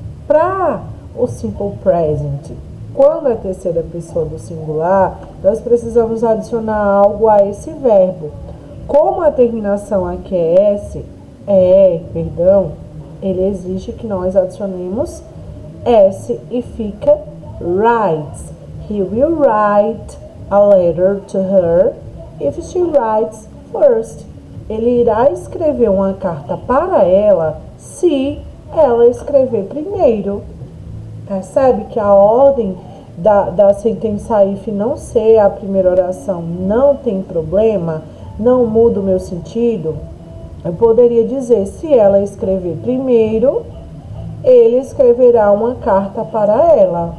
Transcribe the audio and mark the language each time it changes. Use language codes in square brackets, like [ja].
[pt] Para o simple present, quando é a terceira pessoa do singular, nós precisamos adicionar algo a esse verbo. Como a terminação aqui é ele exige que nós adicionemos S e fica writes. [en] He will write a letter to her if she writes first. [pt] Ele irá escrever uma carta para ela se ela escrever primeiro. Percebe que a ordem da sentença if não ser a primeira oração não tem problema? Não muda o meu sentido? Eu poderia dizer, se ela escrever primeiro, ele escreverá uma carta para ela.